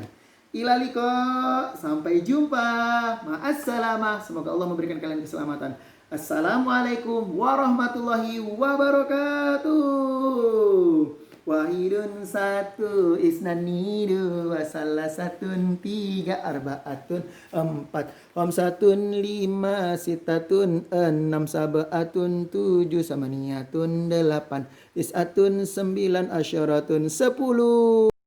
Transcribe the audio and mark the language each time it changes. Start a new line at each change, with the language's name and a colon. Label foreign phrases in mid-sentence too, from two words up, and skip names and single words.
Indonesian: Ilaliko, sampai jumpa. Ma'assalamah. Semoga Allah memberikan kalian keselamatan.
Arabic: السلام عليكم ورحمة الله وبركاته.
Indonesian: Wahidun satu, isnani dua, salah satun tiga, arbaatun empat, khamsatun lima, sitatun enam, sabaatun tujuh, samaniyatun delapan, tisatun sembilan, asyaratun 10.